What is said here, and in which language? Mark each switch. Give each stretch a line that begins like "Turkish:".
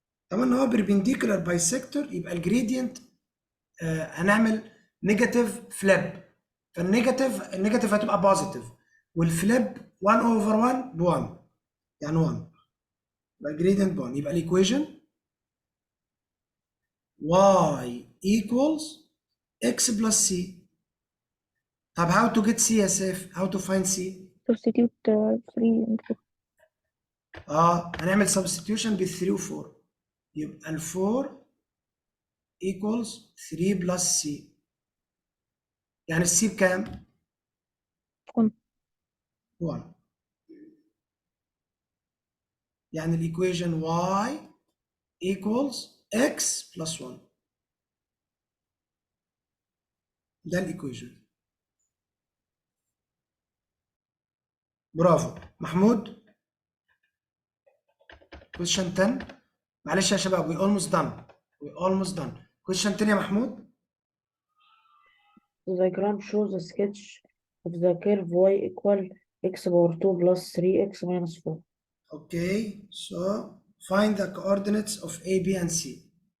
Arabic: طبعا ان هو perpendicular bisector يبقى الجريدينت هنعمل نيجاتيف فليب. النيجاتيف هتبقى بوزيتيف والفليب 1 over 1 ب 1 يعني 1. يبقى الجريدينت ب 1. يبقى الايكويشن
English: y equals x plus c. طب how to get c يا سيف؟ how to find c؟ substitute 3 and 4.
Arabic: هنعمل substitution بال 3 و 4. يبقى ال 4 equals 3 plus c. يعني السي بكام؟ 1. يعني الايكويشن
English: y equals x plus 1.
Arabic: ده الايكويشن. برافو محمود.
English: question 10.
Arabic: معلش يا شباب
English: we almost done. question 10 يا محمود. The diagram shows a sketch of the curve y equal x power 2 plus 3x minus 4. Okay, so find the coordinates of A, B and C.